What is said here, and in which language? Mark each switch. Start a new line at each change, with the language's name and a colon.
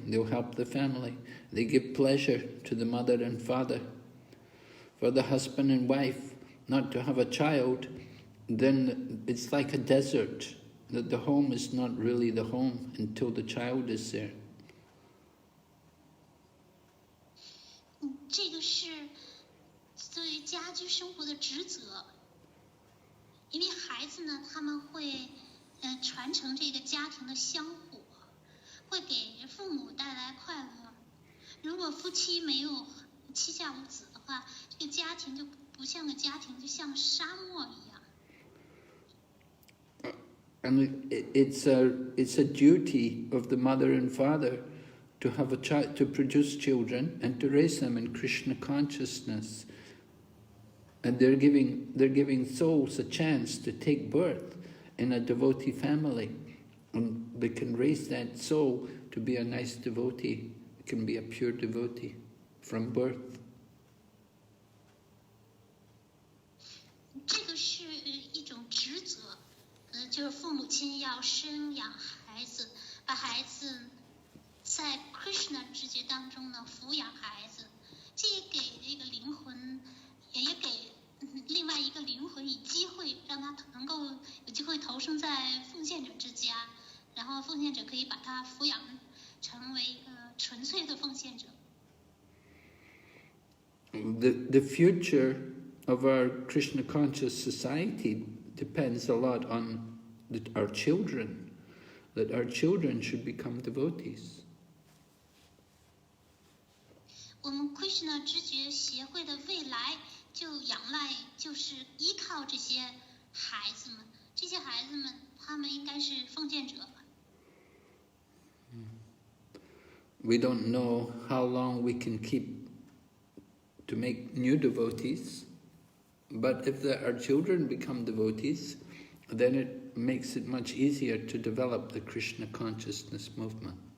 English: They'll help the family. They give pleasure to the mother and father. For the husband and wife not to have a child, then it's like a desert, that the home is not really the home until the child is there.
Chinese: 这个是对家居生活的职责，因为孩子呢，他们会传承这个家庭的香火，会给父母带来快乐。如果夫妻没有膝下无子的话，这个家庭就不像个家庭，就像沙漠一样。
English: And it's a duty of the mother and father to have a child, to produce children and to raise them in Krishna consciousness. And they're giving souls a chance to take birth in a devotee family. And they can raise that soul to be a nice devotee. It can be a pure devotee from birth.
Chinese: 这个是一种职责，就是父母亲要生养孩子，把孩子在 Krishna 之节当中呢抚养孩子，这也给这个灵魂，也给另外一个灵魂以机会，让他能够有机会投生在奉献者之家，然后奉献者可以把他抚养成为一个纯粹的奉献者。
English: The future of our Krishna conscious society depends a lot on our children, that our children should become devotees.
Chinese: 我们 Krishna 知觉协会的未来就仰赖，就是依靠这些孩子们。这些孩子们，他们应该是奉献者。
English: We don't know how long we can keep to make new devotees, but if our children become devotees, then it makes it much easier to develop the Krishna consciousness movement.